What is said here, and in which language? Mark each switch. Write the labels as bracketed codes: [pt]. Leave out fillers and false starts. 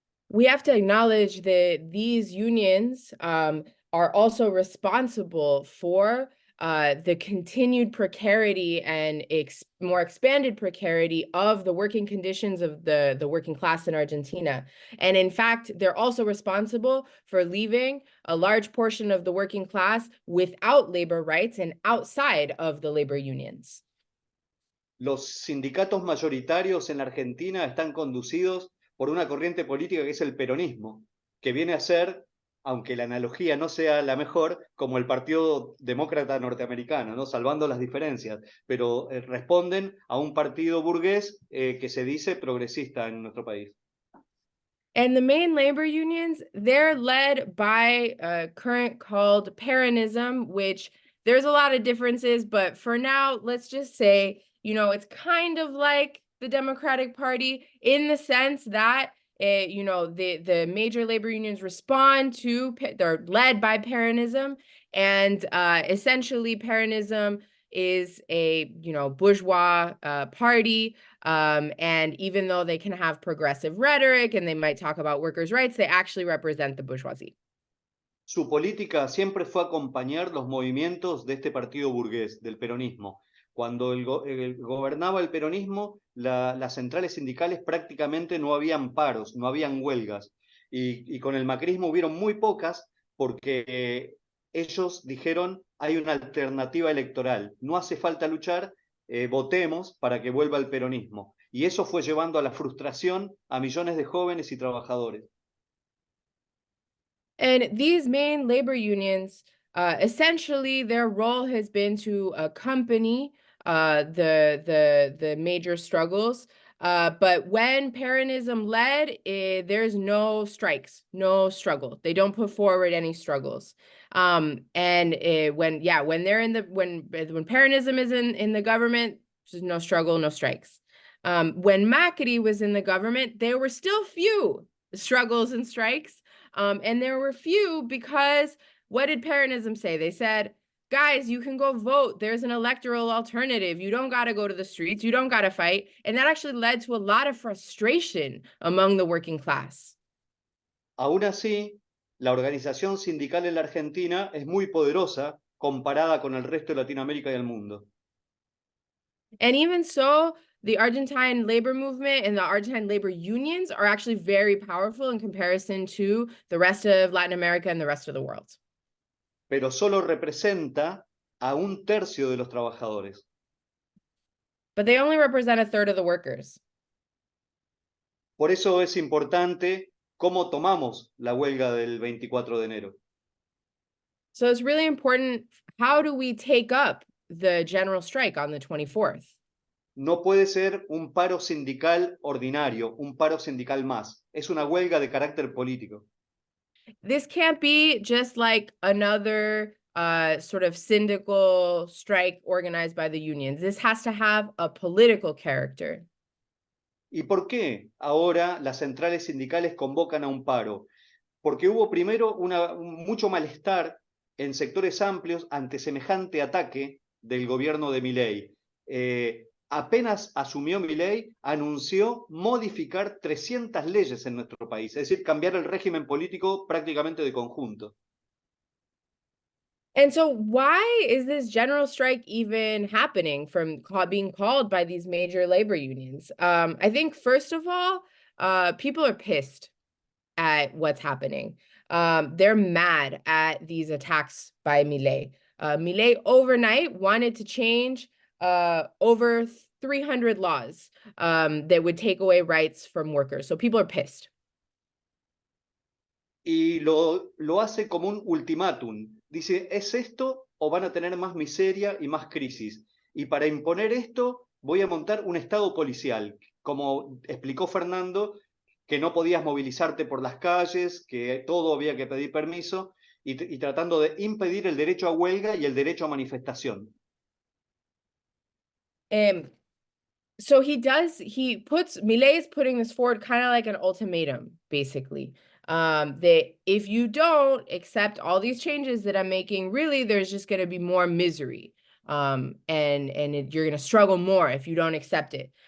[en] We have to acknowledge that these unions are also responsible for the continued precarity and more expanded precarity of the working conditions of the working class in Argentina. And in fact, they're also responsible for leaving a large portion of the working class without labor rights and outside of the labor unions. [es] Los sindicatos mayoritarios en la Argentina están conducidos por una corriente política que es el peronismo, que viene a ser, aunque la analogía no sea la mejor, como el Partido Demócrata norteamericano, ¿no? Salvando las diferencias, pero responden a un partido burgués que se dice progresista en nuestro país. [en] And the main labor unions, they're led by a current called Peronism, which there's a lot of differences, but for now, let's just say, it's kind of like the Democratic Party in the sense that the major labor unions they're led by Peronism, and essentially Peronism is a bourgeois party, and even though they can have progressive rhetoric and they might talk about workers' rights, they actually represent the bourgeoisie. [es] Su política siempre fue acompañar los movimientos de este partido burgués, del peronismo. Cuando gobernaba el peronismo, las centrales sindicales prácticamente no habían paros, no habían huelgas. Y con el macrismo hubieron muy pocas porque ellos dijeron, hay una alternativa electoral, no hace falta luchar, votemos para que vuelva el peronismo. Y eso fue llevando a la frustración a millones de jóvenes y trabajadores. [en] And these main labor unions, essentially their role has been to accompany the major struggles But when Peronism led, there's no strikes, no struggle. They don't put forward any struggles. When Peronism is in the government, there's no struggle, no strikes. When Macri was in the government, there were still few struggles and strikes. And there were few because what did Peronism say? They said, guys, you can go vote. There's an electoral alternative. You don't got to go to the streets. You don't got to fight. And that actually led to a lot of frustration among the working class. [es] Aún así, la organización sindical en la Argentina es muy poderosa comparada con el resto de Latinoamérica y el mundo. [en] And even so, the Argentine labor movement and the Argentine labor unions are actually very powerful in comparison to the rest of Latin America and the rest of the world. [es] Pero solo representa a 1/3 de los trabajadores. [en] But they only represent a third of the workers. [es] Por eso es importante cómo tomamos la huelga del 24 de enero. [en] So it's really important, how do we take up the general strike on the 24th? [es] No puede ser un paro sindical ordinario, un paro sindical más. Es una huelga de carácter político. [en] This can't be just like another sort of syndical strike organized by the unions. This has to have a political character. [es] ¿Y por qué ahora las centrales sindicales convocan a un paro? Porque hubo primero mucho malestar en sectores amplios ante semejante ataque del gobierno de Milei. Apenas asumió Milei, anunció modificar 300 leyes en nuestro país, es decir, cambiar el régimen político prácticamente de conjunto. [en] And so why is this general strike even happening from being called by these major labor unions? I think, first of all, people are pissed at what's happening. They're mad at these attacks by Milei. Milei overnight wanted to change over 300 laws that would take away rights from workers. So people are pissed. [es] Y lo hace como un ultimátum. Dice, ¿es esto o van a tener más miseria y más crisis? Y para imponer esto voy a montar un estado policial. Como explicó Fernando, que no podías movilizarte por las calles, que todo había que pedir permiso, y tratando de impedir el derecho a huelga y el derecho a manifestación. [en] So Milei is putting this forward kind of like an ultimatum, basically. That if you don't accept all these changes that I'm making, really, there's just going to be more misery. You're going to struggle more if you don't accept it.